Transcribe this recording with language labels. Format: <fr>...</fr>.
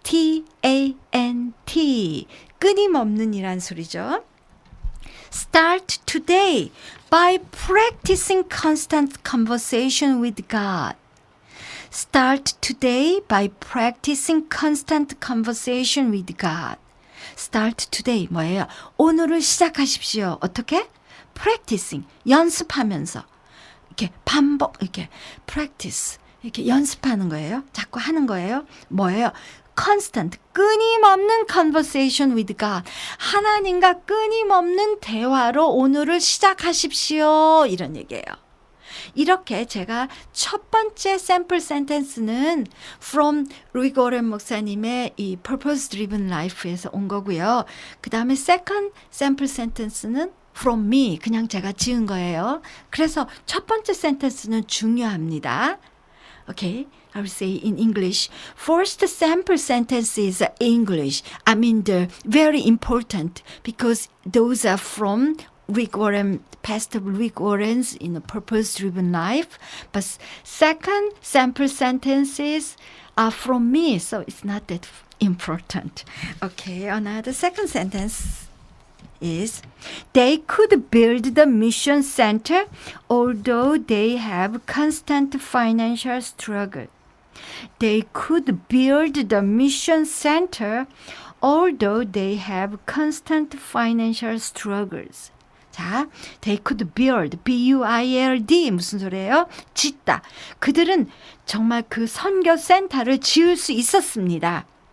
<ko>C-O-N-S-T-A-N-T 끊임없는 이란 소리죠.</ko> <en>Start today by practicing constant conversation with God. Start today by practicing constant conversation with God. Start today</en> <ko>뭐예요? 오늘을 시작하십시오. 어떻게? Practicing 연습하면서 이렇게 반복 이렇게 practice 이렇게 연습하는 거예요. 자꾸 하는 거예요. 뭐예요?</ko> <en>constant,</en> <ko>끊임없는</ko> <en>conversation with God.</en> <ko>하나님과 끊임없는 대화로 오늘을 시작하십시오. 이런 얘기예요. 이렇게 제가 첫 번째 샘플 센텐스는 from 루이 고렌 목사님의 이 Purpose Driven Life에서 온 거고요. 그 다음에 second 샘플 센텐스는</ko> <en>from me,</en> <ko>그냥 제가 지은 거예요. 그래서 첫 번째 센텐스는 중요합니다.</ko> <en>Okay, I will say in English. First sample sentence is English. I mean, they're very important because those are from Rick Warren, Pastor Rick Warren's in a purpose-driven life. But second sample sentences are from me, so it's not that important. Okay, another second sentence is they could build the mission center although they have constant financial struggle. They could build the mission center although they have constant financial struggles. 자, they could build, B-U-I-L-D</en> <ko>무슨 소리예요? 짓다. 그들은 정말 그 선교 센터를 지을 수 있었습니다.</ko>